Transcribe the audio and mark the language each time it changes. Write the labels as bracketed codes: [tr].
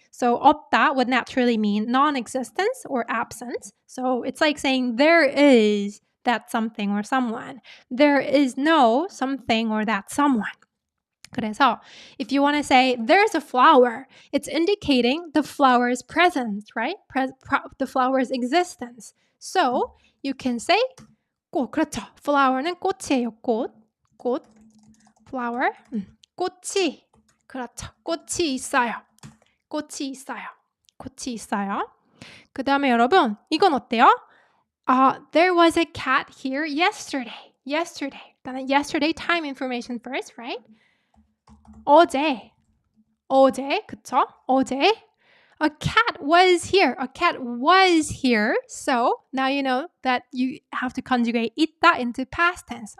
[en] So 없다 would naturally mean non-existence or absence. So it's like saying there is that something or someone. There is no something or that someone. [ko] 그래서 [en] if you want to say there's a flower, it's indicating the flower's presence, right? The flower's existence. So you can say 꽃. [ko] 그렇죠. flower는 꽃이에요. 꽃. flower. 꽃이. 그렇죠. 꽃이 있어요. 꽃이 있어요. 그 다음에 여러분 이건 어때요? [en] There was a cat here yesterday. [ko] 일단은 [en] yesterday time information first, right? 어제, [ko] 그쵸? [en] 어제. A cat was here. So now you know that you have to conjugate 있다 into past tense.